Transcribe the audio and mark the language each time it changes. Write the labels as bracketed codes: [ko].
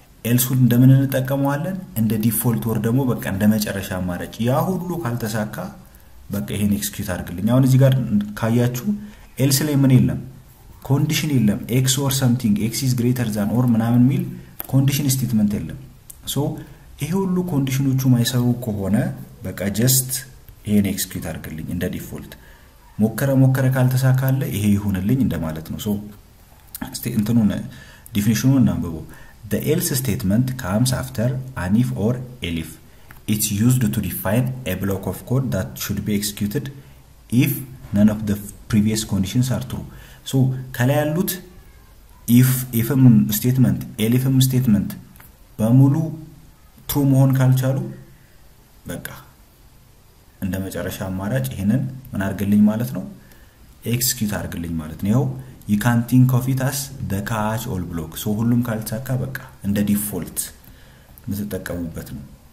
[am] ኤልሱን እንደምን እንጠቀመዋለን እንደ ዲፎልት ወር ደግሞ በቃ እንደ መጨረሻ አማራጭ ያ ሁሉ ካልተሳካ በቃ ይሄን ኤክስኪዩት አድርግልኝ አሁን እዚህ ጋር ካያችሁ ኤልስ ላይ ምን የለም ኮንዲሽን የለም [en] x or something x is greater than or [am] ምናምን ሚል ኮንዲሽን ስቴትመንት የለም ሶ ይሄ ሁሉ ኮንዲሽኖቹ ማይሰሩ ከሆነ በቃ ጀስት ይሄን ኤክስኪዩት አድርግልኝ እንደ ዲፎልት ሞከረ ካልተሳካለ ይሄ ይሁንልኝ እንደማለት ነው ሶ እንትኑን ዲፊኒሽኑን እናንብበው [en] the else statement comes after an if or elif. It's used to define a block of code that should be executed if none of the previous conditions are true. [am] So ከላይ ያሉት ifም statement elifም statement በሙሉ true መሆን ካልቻሉ በቃ እንደ መጨረሻ አማራጭ ይሄንን ምን አድርግልኝ ማለት ነው execute አድርግልኝ ማለት ነው [en] you can think of it as the catch all block [am] so ሁሉም ካልተሳካ በቃ እንደ ዲፎልት ምትጠቀሙበት ነው